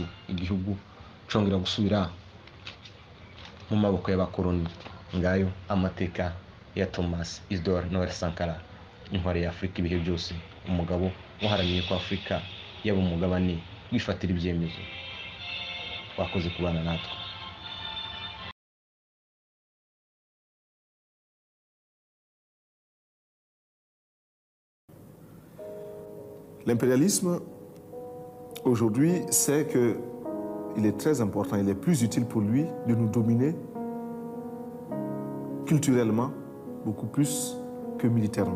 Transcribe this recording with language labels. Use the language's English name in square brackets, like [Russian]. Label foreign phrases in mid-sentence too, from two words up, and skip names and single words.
[Kinyarwanda] Igihugu congera gusubira mu maboko y'abakoloni. Ngayo amateka ya Thomas Isidore Noel Sankara, intwari ya Afurika ibihe byose, umugabo waharaniye ko Afurika yaba umugabane wifatira ibyemezo. Wakoze kubana natwe. [French] L'impérialisme, aujourd'hui, sait qu'il est très important, il est plus utile pour lui de nous dominer culturellement, beaucoup plus que militairement.